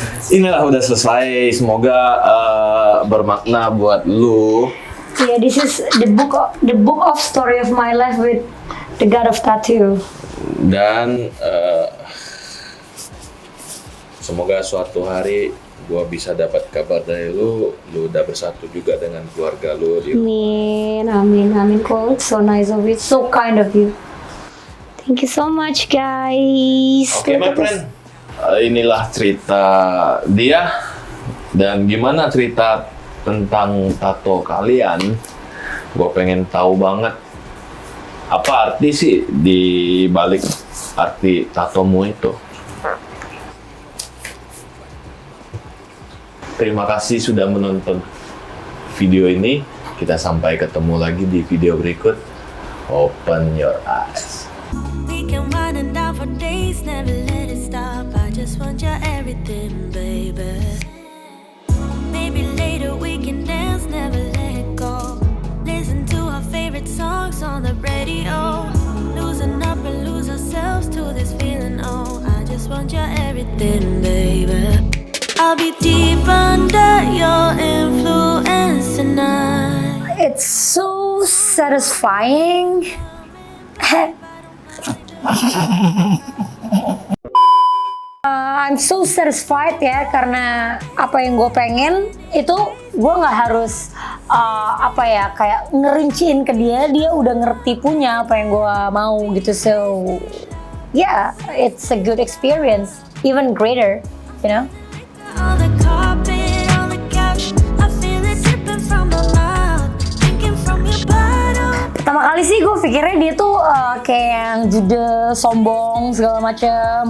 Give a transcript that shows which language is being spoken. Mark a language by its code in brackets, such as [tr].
[id] inilah udah selesai. Semoga bermakna buat lu. [en] Yeah, this is the book of story of my life with the God of Tattoo. [id] Dan semoga suatu hari gua bisa dapat kabar dari lu udah bersatu juga dengan keluarga lu. [en] Amin. Cool. It's so nice of you, so kind of you. Thank you so much, guys. [id] Oke, [en] my friend. [id] Inilah cerita dia dan gimana cerita tentang tato kalian. Gue pengen tahu banget apa arti sih di balik arti tatomu itu. Terima kasih sudah menonton video ini. Kita sampai ketemu lagi di video berikut. [en] Open your eyes. We can wind and down for days, never let it stop. I just want your everything, baby. Maybe later we can dance, never let go. Listen to our favorite songs on the radio. Losing up and lose ourselves to this feeling. Oh, I just want your everything, baby. I'll be deep under your influence tonight. It's so satisfying. I'm so satisfied [id] ya karena apa yang gue pengen itu gue nggak harus kayak ngerinciin ke dia udah ngerti punya apa yang gue mau gitu. [en] So yeah, it's a good experience, even greater, you know. On the carpet, on the couch, I feel it dripping from my mouth, drinking from your bottle. [id] Pertama kali sih gue pikirnya dia tuh kayak yang judes, sombong, segala macem.